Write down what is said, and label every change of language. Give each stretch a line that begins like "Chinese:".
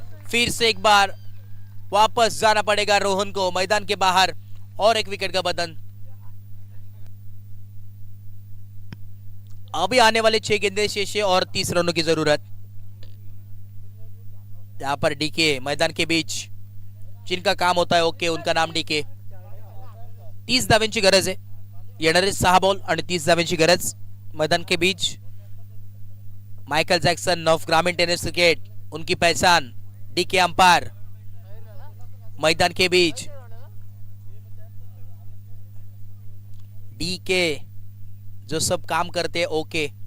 Hindi: फिर से एक बार वापस जाना पड़ेगा रोहन को मैदान के बाहर. और एक विकेट का बदन. अभी आने वाले 6 गेंदे शेष है और 30 रनों की जरूरत. यहाँ पर डीके मैदान के बीच जिनका काम होता है ओके उनका नाम डीके.
Marathi: 30 धाव्यांची गरज आहे. येणारे 6 बॉल आणि 30 धाव्यांची गरज.
Hindi: मैदान के बीच माइकल जैक्सन ऑफ ग्रामीण टेनिस क्रिकेट उनकी पहचान. DK umpire. मैदान के बीच डीके जो सब काम करते हैं ओके.